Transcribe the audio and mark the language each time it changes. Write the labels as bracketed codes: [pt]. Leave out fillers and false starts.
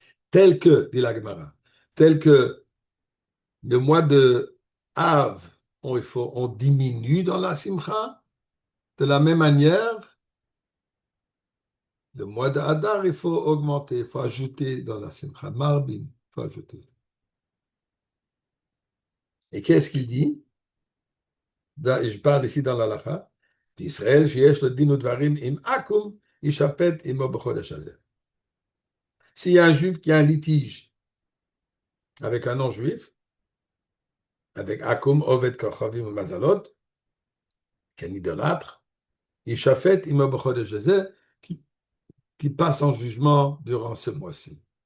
[fr] Tel que, dit la Gemara, tel que le mois de Av, on diminue dans la simcha, de la même manière, le mois de Hadar, il faut augmenter, il faut ajouter dans la simcha. Marbin, il faut ajouter. Et qu'est-ce qu'il dit? Je parle ici dans l'Alacha. [he] D'Israël, שיש לו דין ודברים עם עכו"ם, יישפט עמו בחודש הזה. [fr] S'il y a un juif qui a un litige avec un non-juif, avec Akum, Oved, Kochavim ou Mazalot, qui est un idolâtre, [he] יישפט עמו בחודש הזה, [fr] qui passe en jugement durant ce mois-ci.